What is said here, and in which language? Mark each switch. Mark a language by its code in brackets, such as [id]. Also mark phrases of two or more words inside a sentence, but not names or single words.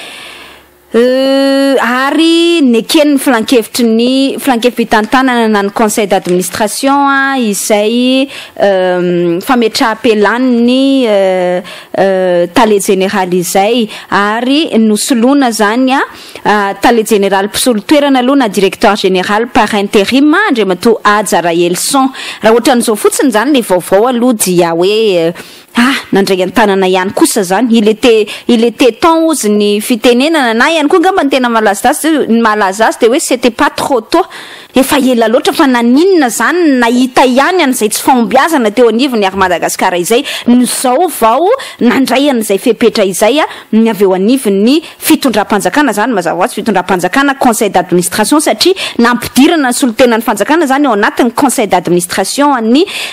[mg] ary nekeny flankevitry ny flankevim-pitantanana na ny conseil d'administration izay fametraha-pelany tale général izay ary nosoloana zany tale général mpisolo-toerana aloha na [fr] directeur général par intérim [mg] Andriamatoa Aja Raelson raha ohatran'izao fotsiny zany le vaovao aloha dia hoe nandray an-tanana ihany kosa zany [fr] il était temps [mg] ozy ny fitenenana na ihany koa ngamba ny tena malaza azy de hoe [fr] c'était pas trop tôt [mg] efa ela loatra fa naninona zany nahita ihany an'izay tsy fahombiazana teo anivony Air Madagascar izay nizao vao nandray an'izay fepetra izay ny avy eo anivony fitondram-panjakana zany mazava ho azy fitondram-panjakana [fr] conseil d'administration [mg] satria nampidirana ny solotenan'ny fanjakana zany ao anatin'ny [fr] conseil d'administration [mg] ny